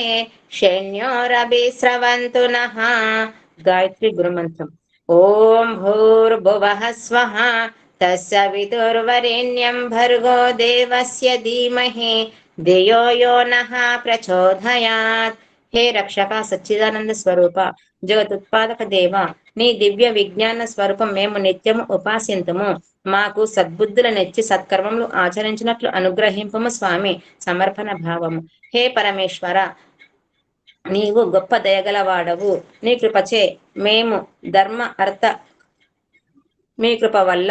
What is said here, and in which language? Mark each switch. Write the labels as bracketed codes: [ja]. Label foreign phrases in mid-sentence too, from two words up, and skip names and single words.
[sa] शन्योरभिस्रवन्तु नः गायत्री गुरुमन्त्रम् ॐ भूर्भुवः स्वः तत्सवितुर्वरेण्यं भर्गो देवस्य धीमहि धियो यो नः प्रचोदयात् हे [te] రక్షక సచ్చిదానంద స్వరూప జగతుత్పాదక దేవ నీ దివ్య విజ్ఞాన స్వరూపం మేము నిత్యము ఉపాసింతుము మాకు సద్బుద్ధులనిచ్చి సత్కర్మములు ఆచరించినట్లు అనుగ్రహింపము స్వామి సమర్పణ భావము హే పరమేశ్వర నీవు గొప్ప దయగలవాడవు నీ కృపచే మేము ధర్మ అర్థ మీ కృప వల్ల